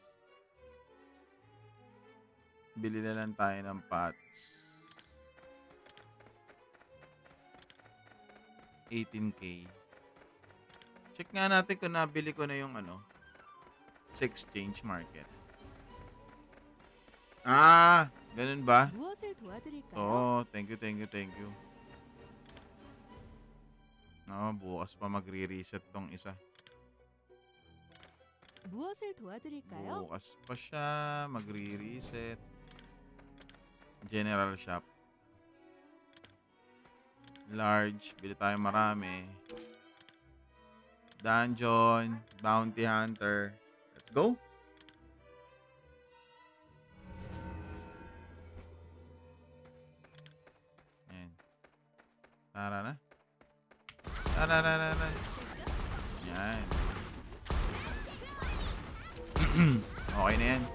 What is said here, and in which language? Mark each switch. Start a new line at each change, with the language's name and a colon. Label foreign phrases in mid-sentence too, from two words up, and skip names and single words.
Filipino: Bili na lang tayo ng pots. 18K. Check nga natin kung nabili ko na yung sa
English: exchange market.
Filipino: Ah, ganun ba?
Korean: 무엇을 도와드릴까요?
English: Oo, thank you.
Filipino: Bukas pa magre-reset tong isa.
Korean: 무엇을 도와드릴까요?
Filipino: Bukas pa siya magre-reset.
English: General shop. Large,
Filipino: bili tayo marami.
English: Dungeon, bounty hunter. Let's go.
Filipino: Ayan. Tara na. Yan. Okay na yan.